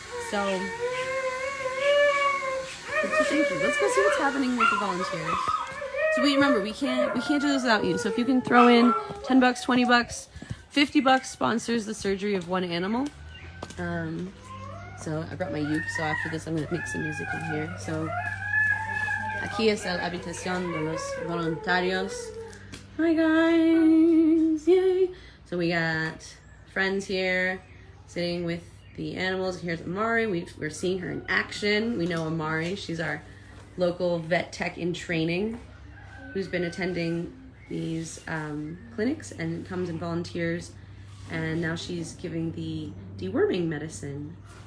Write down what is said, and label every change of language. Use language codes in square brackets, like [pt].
[en] So thank you. Let's go see what's happening with the volunteers. So remember, we can't do this without you. So if you can throw in $10, $20. $50 sponsors the surgery of 1 animal. So I brought my uke, so after this I'm going to make some music in here. [es] So aquí es la habitación de los voluntarios. [en] Hi guys, yay! So we got friends here sitting with the animals. Here's Amari. We're seeing her in action. We know Amari. She's our local vet tech in training who's been attending these clinics and comes and volunteers, and now she's giving the deworming medicine.